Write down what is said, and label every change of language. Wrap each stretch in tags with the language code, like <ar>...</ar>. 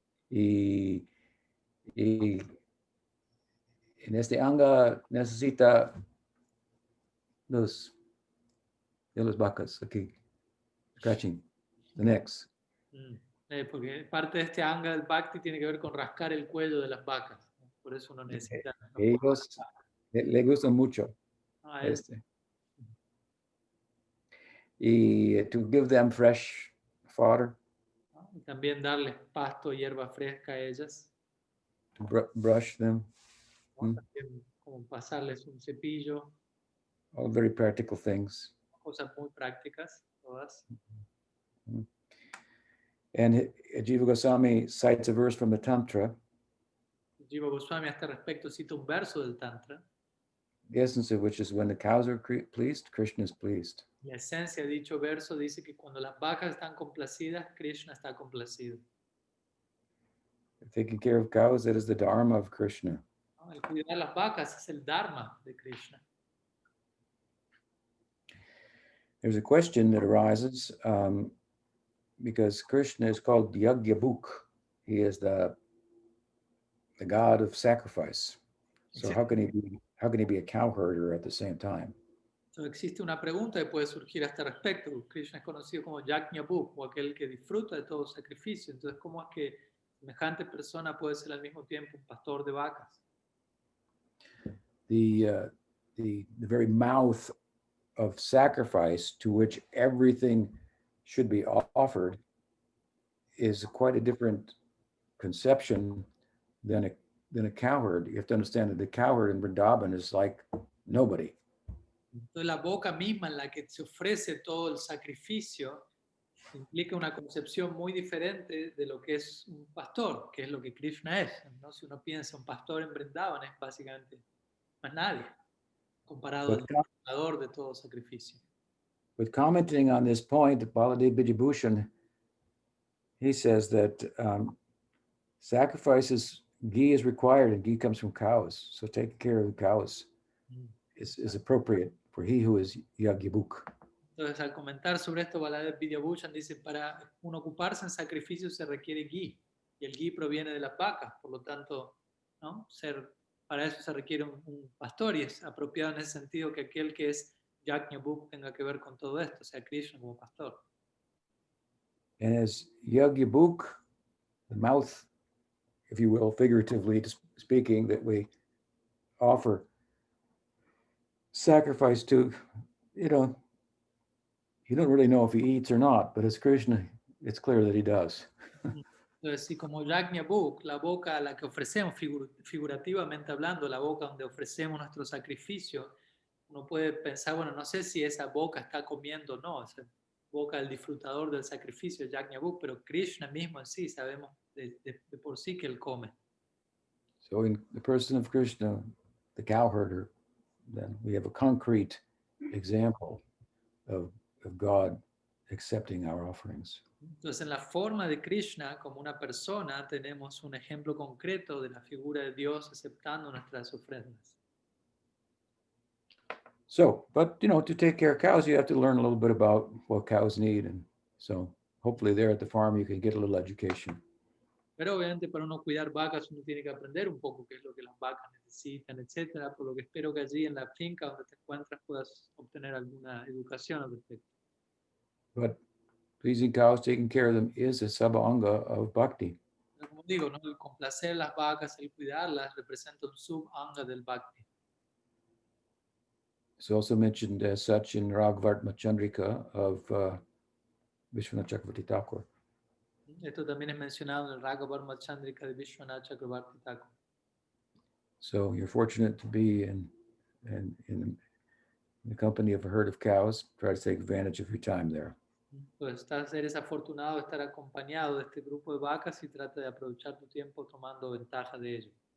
<es>Y, y en este anga necesita los de las vacas aquí,</es> <en>scratching the necks. Mm.</en> <es>Porque parte de este anga del bhakti tiene que ver con rascar el cuello de las vacas, ¿no? Por eso uno necesita los cuellos. Ellos le gusta mucho A él, este.</es> <en>Y to give them fresh fodder,</en> <es>¿no? Y también darles pasto, hierba fresca a ellas,</es> <en>to brush them,</en> <es>¿no? Mm. También como pasarles un cepillo,</es> <en>all very practical things.</en> <es>cosas muy prácticas, todas.</es> <en>And Jiva Goswami cites a verse from the Tantra.</en> <es>Jiva Goswami a este respecto cita un verso del Tantra.</es> <en>The essence of which is when the cows are pleased, Krishna is pleased.</en> <es>La esencia de dicho verso dice que cuando las vacas están complacidas, Krishna está complacido.</es> <en>Taking care of cows, that is the dharma of Krishna.</en> <es>¿No? El cuidar las vacas es el dharma de Krishna.</es> <en>There's a question that arises because Krishna is called Yagyabuk. He is the god of sacrifice. So how can he be a cow herder at the same time?</en> <es>Entonces existe una pregunta que puede surgir a este respecto. Krishna es conocido como Yajñabhuk, o aquel que disfruta de todo sacrificio. Entonces, ¿cómo es que semejante persona puede ser al mismo tiempo un pastor de vacas?</es> <en>The very mouth of sacrifice to which everything should be offered is quite a different conception than a cowherd. You have to understand that the cowherd in Vrindavan is like nobody.</en> <es>Entonces, la boca misma en la que se ofrece todo el sacrificio implica una concepción muy diferente de lo que es un pastor, que es lo que Krishna es, ¿no? Si uno piensa, un pastor en Vrindavan es básicamente más nadie, comparado al creador de todo sacrificio.</es> <en>But commenting on this point, Baladev Bijabhushan, he says that sacrifices, ghee is required, and ghee comes from cows. So taking care of the cows is appropriate for he who is Yagyabuk.</en> <es>Entonces, al comentar sobre esto, Baladev Vidyabhushan dice, para uno ocuparse en sacrificio se requiere ghee, y el ghee proviene de las vacas, por lo tanto, ¿no? Para eso se requiere un pastor, y es apropiado en ese sentido que aquel que es Yajñabhuk tenga que ver con todo esto, o sea, Krishna como pastor.</es> <en>And as Yagyabuk, the mouth, if you will, figuratively speaking, that we offer sacrifice to, you don't really know if he eats or not, but as Krishna, it's clear that he does.</en> <es>Entonces, sí, como Yajñabhuk, la boca a la que ofrecemos, figurativamente hablando, la boca donde ofrecemos nuestro sacrificio, uno puede pensar, bueno, no sé si esa boca está comiendo o no, esa boca del disfrutador del sacrificio, Yajñabhuk, pero Krishna mismo en sí, sabemos de por sí que él come.</es> <en>So in the person of Krishna, the cowherder, then we have a concrete example of God accepting our offerings.</en> <es>Entonces, en la forma de Krishna, como una persona, tenemos un ejemplo concreto de la figura de Dios aceptando nuestras ofrendas.</es> <en>So, but to take care of cows, you have to learn a little bit about what cows need. And so hopefully there at the farm, you can get a little education.</en> <es>Pero obviamente para uno cuidar vacas uno tiene que aprender un poco qué es lo que las vacas necesitan, etcétera. Por lo que espero que allí en la finca donde te encuentras puedas obtener alguna educación al respecto.</es> <en>But pleasing cows, taking care of them is a sabanga of bhakti.</en> <es>Pero como digo, ¿no? El complacer las vacas, el cuidarlas, representa un sub-anga del bhakti.</es> <en>It's also mentioned as such in Raghavartma Chandrika of Vishwanath Chakravarti Thakur.</en> <es>Esto también es mencionado en el Raghavarma Chandrika de Vishwanath Chakravarti Thakur.</es> <en>So you're fortunate to be in the company of a herd of cows. Try to take advantage of your time there.</en> <es>Pues eres afortunado de estar acompañado de este grupo de vacas y trata de aprovechar tu tiempo tomando ventaja de ello.</es>